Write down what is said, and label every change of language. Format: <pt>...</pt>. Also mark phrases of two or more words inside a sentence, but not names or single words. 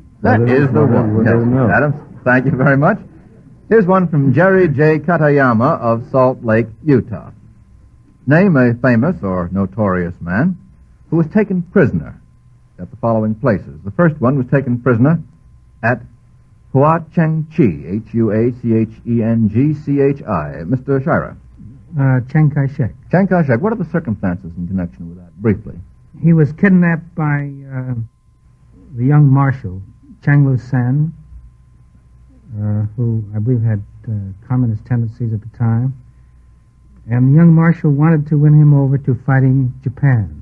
<en>That is the one. Yes, Mr. Adams, thank you very much. Here's one from Jerry J. Katayama of Salt Lake, Utah. Name a famous or notorious man who was taken prisoner at the following places. The first one was taken prisoner at Hua Cheng Chi, Huachengchi. Mr. Shira. Chiang Kai-shek. Chiang Kai-shek. What are the circumstances in connection with that, briefly? He was kidnapped by the young marshal, Chang Lu-san, who I believe had communist tendencies at the time. And the young marshal wanted to win him over to fighting Japan.</en>